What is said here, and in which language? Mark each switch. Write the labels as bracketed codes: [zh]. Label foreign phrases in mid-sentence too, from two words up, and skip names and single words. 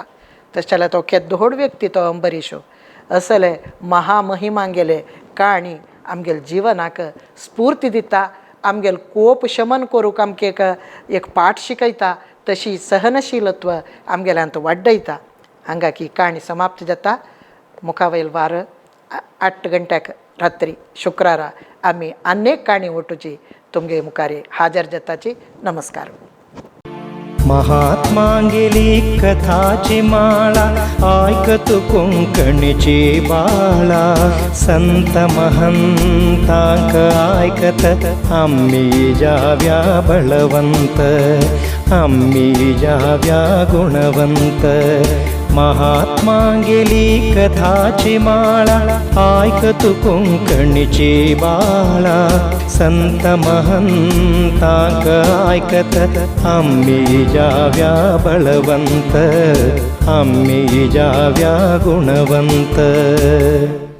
[kok] तशें जाल्यार तो केदोड व्यक्ती तो अंबरीशो असले महामहिमांगेले काणी आमगेले जिवनाक स्फूर्ती दिता आमगेल कोप शमन करूंक आमकां एक पाठ शिकयता तशी सहनशीलत्व आमगेल्यांत वाडयता हांगा की काणी समाप्त जाता मुखावयल वार 8 गंट्याक रात्री शुक्रारा आमी अनेक काणी वटूची तुमगे मुखारी हाजर जाताची नमस्कार महात्मांगेली कथाची माळा आयकतु कोंकणीची बाळा संत महंतांक आयकत आम्ही जाव्या बळवंत आम्ही जाव्या गुणवंत महात्मांगेली कथाची माळा आयकतु कोंकणीची बाळा संत महंतांक आयकत आम्ही जाव्या बळवंत आम्ही जाव्या गुणवंत